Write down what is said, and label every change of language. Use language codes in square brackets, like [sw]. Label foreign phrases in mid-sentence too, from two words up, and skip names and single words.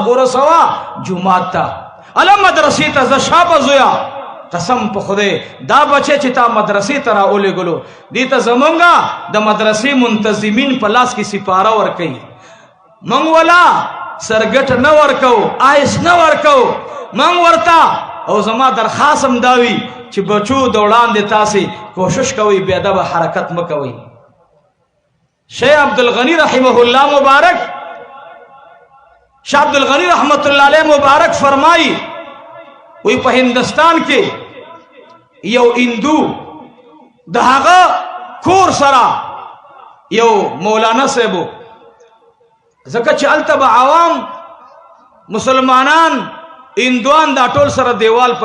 [ps] ورسوه جومات ته الا مدرسې ته زه شابه زویا قسم په خدای دا بچی چې تا مدرسې ته راولېږلو دې ته زمونږ د مدرسې منتظمین په لاس کې سپاره ورکوي موږ ولا سرګټ نه ورکو آیس نه ورکو موږ ورته او زما درخواست هم دا وي چې بچو د وړاندې تاسې کوشش کوئ بې ادبه حرکت مه کوئ شیخ عبدالغنی [ar] رحمه الله [ps] مبارک شیخ عبدالغنی [ar] رحمت اللہ علیہ [ps] مبارک فرمائی وی په هندستان کې یو هندو د هغه کور سره یو مولانا صاحب ځکه چې هلته به عوام مسلمانان هندوان دا ټول سره دیوال په